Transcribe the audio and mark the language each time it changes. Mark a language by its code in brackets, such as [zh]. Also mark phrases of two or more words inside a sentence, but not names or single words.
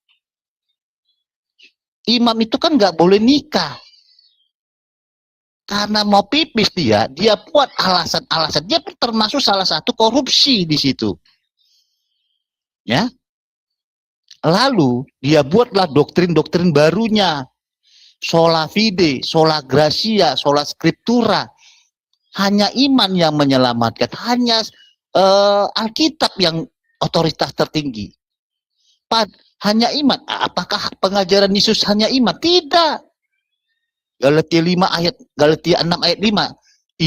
[id] Imam itu kan nggak boleh nikah. Karena mau pipis dia buat alasan-alasan. Dia termasuk salah satu korupsi di situ. Ya. Lalu dia buatlah doktrin-doktrin barunya. [la] Sola fide, sola gracia, sola scriptura. [id] Hanya iman yang menyelamatkan. Hanya Alkitab yang otoritas tertinggi. Hanya iman. Apakah pengajaran Yesus hanya iman? Tidak. Galatia 6 ayat 5.